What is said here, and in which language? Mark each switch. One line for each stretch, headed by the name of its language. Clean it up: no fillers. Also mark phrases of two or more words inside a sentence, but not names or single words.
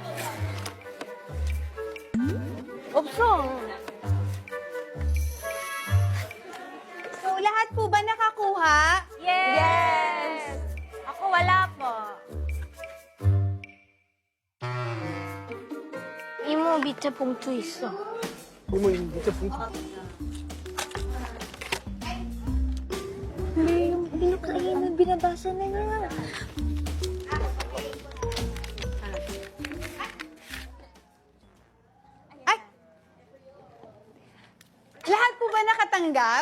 Filipino: So, lahat po ba nakakuha? Yes! Ako wala po.
Korean: 이모 밑에 봉투 있어. 어머, 이거 진짜 봉투.
Filipino: Hindi yung pinakain, binabasa na niya. Lahat po ba nakatanggap?